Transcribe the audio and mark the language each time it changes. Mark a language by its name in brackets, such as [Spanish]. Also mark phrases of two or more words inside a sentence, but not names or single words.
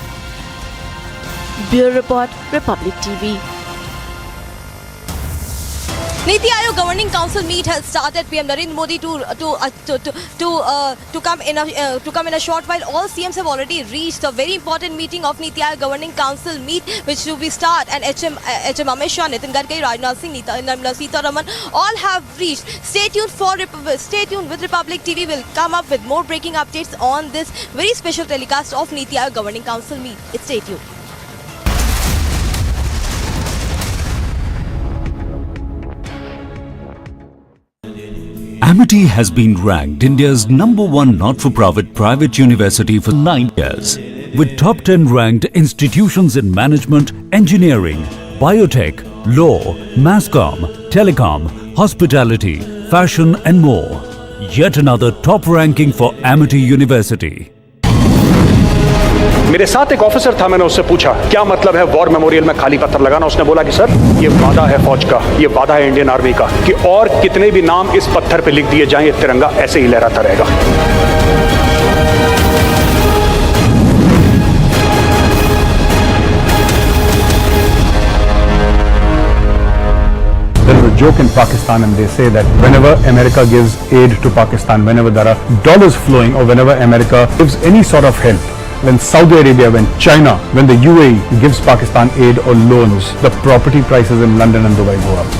[English] Bureau Report, Republic TV. NITI Aayog Governing Council meet has started. PM Narendra Modi to come in a short while. All CMs have already reached. A very important meeting of NITI Aayog Governing Council meet, which will be start. And HM Amrit Shah, Nitin Gadkari, Rajasthan Singh, Nirmala Sitharaman, all have reached. Stay tuned with Republic TV. Will come up with more breaking updates on this very special telecast of NITI Aayog Governing Council meet. Stay tuned. Amity has been ranked India's #1 not-for-profit private university for 9 years, with top 10 ranked institutions in management, engineering, biotech, law, masscom, telecom, hospitality, fashion and more. Yet another top ranking for Amity University. [Hindi] मेरे साथ एक ऑफिसर था, मैंने उससे पूछा क्या मतलब है [English] war memorial [Hindi] में खाली पत्थर लगाना। उसने बोला कि सर ये वादा है फौज का, ये वादा है इंडियन आर्मी का कि और कितने भी नाम इस पत्थर पे लिख दिए जाएं, ये तिरंगा ऐसे ही लहराता रहेगा। [English] There is a joke in Pakistan and they say that whenever America gives aid to Pakistan, whenever there are dollars flowing or whenever America gives any sort of help, when Saudi Arabia, when China, when the UAE gives Pakistan aid or loans, the property prices in London and Dubai go up.